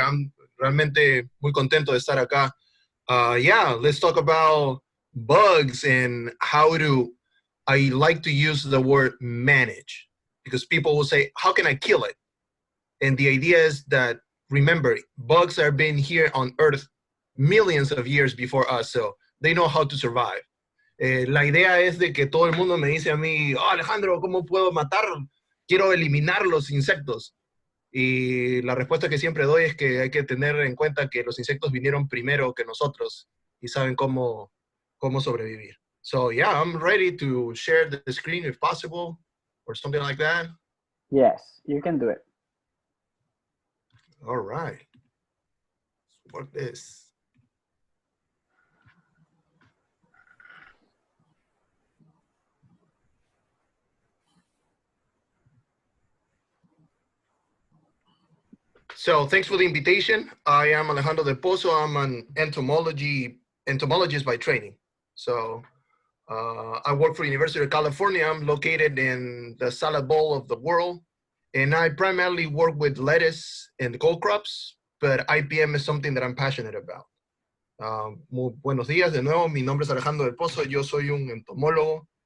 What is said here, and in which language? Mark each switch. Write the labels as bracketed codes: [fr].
[en] I'm [es] realmente muy contento de estar acá. [en] Yeah, let's talk about bugs and how to, I like to use the word manage because people will say, how can I kill it? And the idea is that, remember, bugs have been here on Earth millions of years before us, so they know how to survive. [es] La idea es de que todo el mundo me dice a mí, oh, Alejandro, ¿cómo puedo matar? Quiero eliminar los insectos. Y la respuesta que siempre doy es que hay que tener en cuenta que los insectos vinieron primero que nosotros y saben cómo sobrevivir. [en] So yeah, I'm ready to share the screen if possible or something like that. Yes, you can do it. All right. Let's work this. So thanks for the invitation. I am Alejandro Del-Pozo. I'm an entomologist by training. So I work for University of California. I'm located in the salad bowl of the world. And I primarily work with lettuce and cold crops, but IPM is something that I'm passionate about. [es] Muy buenos días de nuevo. Mi nombre es Alejandro Del-Pozo. Yo soy un entomólogo.